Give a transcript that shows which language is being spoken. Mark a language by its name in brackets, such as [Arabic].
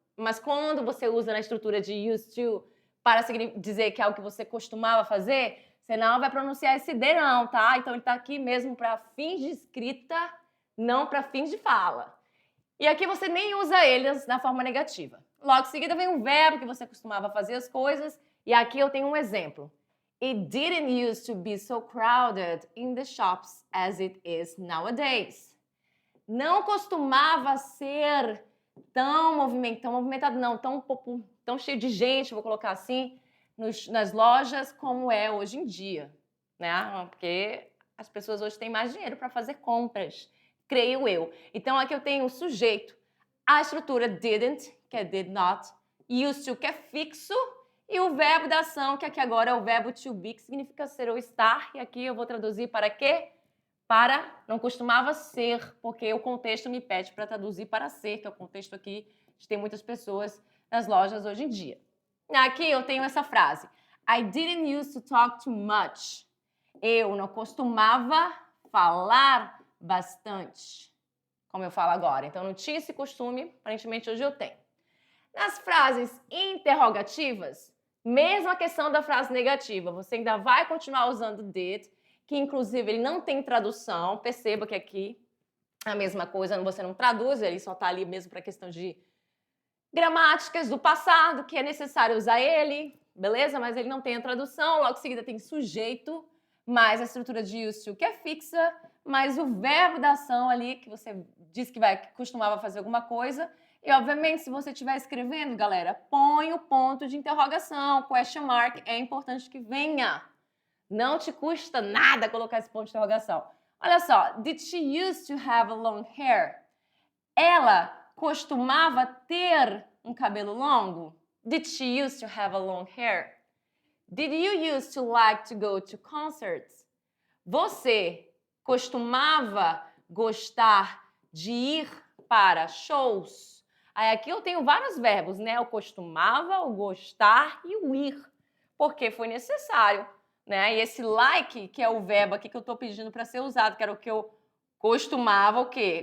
[Portuguese] Mas quando você usa na estrutura de used to para dizer que é algo que você costumava fazer, você não vai pronunciar esse D não, tá? Então ele tá aqui mesmo para fins de escrita, não para fins de fala. E aqui você nem usa eles na forma negativa. Logo em seguida vem um verbo que você costumava fazer as coisas, e aqui eu tenho um exemplo. [English] It didn't used to be so crowded in the shops as it is nowadays. [Portuguese] Não costumava ser tão movimentado, não, tão cheio de gente, vou colocar assim, nas lojas como é hoje em dia, né? Porque as pessoas hoje têm mais dinheiro para fazer compras, creio eu. Então aqui eu tenho o sujeito, a estrutura didn't, que é did not, used to, que é fixo, e o verbo da ação, que aqui agora é o verbo to be, que significa ser ou estar, e aqui eu vou traduzir para quê? Para não costumava ser, porque o contexto me pede para traduzir para ser, que é o contexto aqui de ter muitas pessoas nas lojas hoje em dia. Aqui eu tenho essa frase. [English] I didn't used to talk too much. [Portuguese] Eu não costumava falar bastante, como eu falo agora. Então não tinha esse costume, aparentemente hoje eu tenho. Nas frases interrogativas, mesma questão da frase negativa, você ainda vai continuar usando did, que inclusive ele não tem tradução. Perceba que aqui a mesma coisa, você não traduz, ele só está ali mesmo para questão de gramáticas do passado, que é necessário usar ele, beleza? Mas ele não tem a tradução, logo em seguida tem sujeito, mais a estrutura de used to, que é fixa, mais o verbo da ação ali, que você disse que costumava fazer alguma coisa. E, obviamente, se você estiver escrevendo, galera, põe o ponto de interrogação, question mark, é importante que venha. Não te custa nada colocar esse ponto de interrogação. [English] Olha só, did she used to have a long hair? [Portuguese] Ela costumava ter um cabelo longo? [English] Did she used to have a long hair? Did you used to like to go to concerts? [Portuguese] Você costumava gostar de ir para shows? Aí aqui eu tenho vários verbos, né? O costumava, o gostar e o ir, porque foi necessário, né? E esse like, que é o verbo aqui que eu estou pedindo para ser usado, que era o que eu costumava o quê?